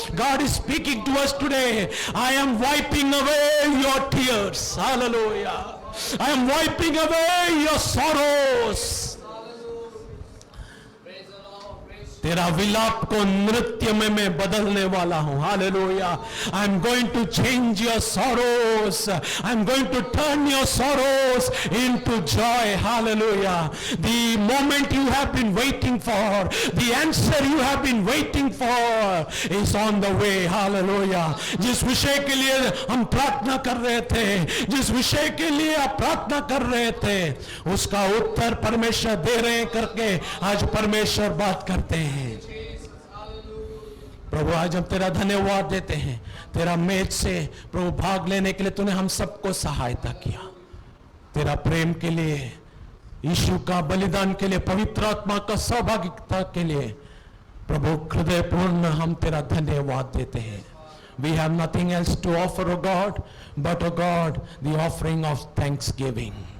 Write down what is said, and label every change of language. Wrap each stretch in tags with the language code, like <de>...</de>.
<en>God is speaking to us today, I am wiping away your tears. Hallelujah, I am wiping away your sorrows.</en> <hi>तेरा विलाप को नृत्य में मैं बदलने वाला हूं. Hallelujah.</hi> <en>I am going to change your sorrows. I am going to turn your sorrows into joy. Hallelujah. The moment you have been waiting for, the answer you have been waiting for is on the way. Hallelujah.</en> <hi>जिस विषय के लिए हम प्रार्थना कर रहे थे, जिस विषय के लिए आप प्रार्थना कर रहे थे, उसका उत्तर परमेश्वर दे रहे हैं करके आज परमेश्वर बात करते हैं. प्रभु आज हम तेरा धन्यवाद देते हैं. तेरा मेज से प्रभु भाग लेने के लिए तूने हम सबको सहायता किया. तेरा प्रेम के लिए, यीशु का बलिदान के लिए, पवित्र आत्मा का सहभागिता के लिए प्रभु हृदयपूर्ण हम तेरा धन्यवाद देते हैं.</hi> <en>We have nothing else to offer, O God, but, O God, the offering of thanksgiving.</en>